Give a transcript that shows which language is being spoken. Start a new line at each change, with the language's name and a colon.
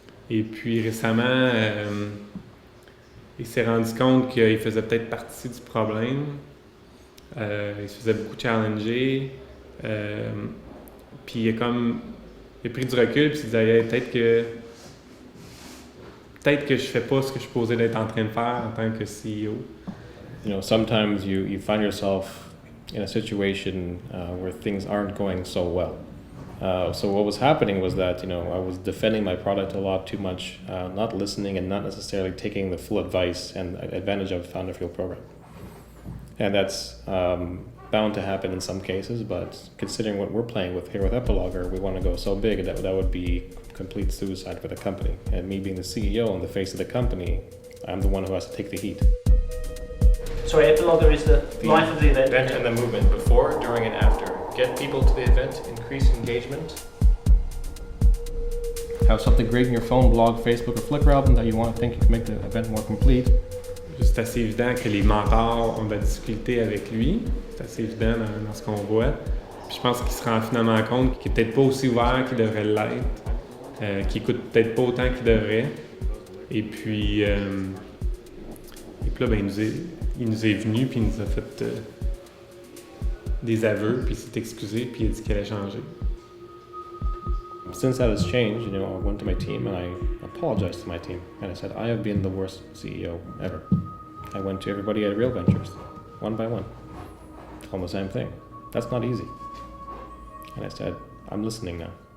French: Et puis récemment, il s'est rendu compte qu'il faisait peut-être partie du problème. Il se faisait beaucoup challenger. Puis il a pris du recul, puis il disait hey, peut-être que je fais pas ce que je suis supposé d'être en train de faire en tant que CEO.
English: You know, sometimes you find yourself in a situation where things aren't going so well. So what was happening was that, you know, I was defending my product a lot too much, not listening and not necessarily taking the full advice and advantage of the Founderfuel program. And that's bound to happen in some cases, but considering what we're playing with here with Epilogger, we want to go so big that would be complete suicide for the company. And me being the CEO and the face of the company, I'm the one who has to take the heat. Sorry, Epilogger is the life of the event. Event and the movement, before, during, and after. Get people to the event, increase engagement. Have something great in your phone, blog, Facebook, or Flickr album that you want to think you can make the event more complete.
French: C'est assez évident que les mentors ont de la difficulté avec lui. C'est assez évident dans ce qu'on voit. Puis je pense qu'il se rend finalement compte qu'il est peut-être pas aussi ouvert qu'il devrait l'être, qu'il écoute peut-être pas autant qu'il devrait. Et puis là, ben, il nous est venu puis il nous a fait des aveux, puis il s'est excusé, puis il a dit qu'il allait changer.
English: Since that has changed, you know, I went to my team and I apologized to my team. And I said, I have been the worst CEO ever. I went to everybody at Real Ventures, one by one. Told them the same thing. That's not easy. And I said, I'm listening now.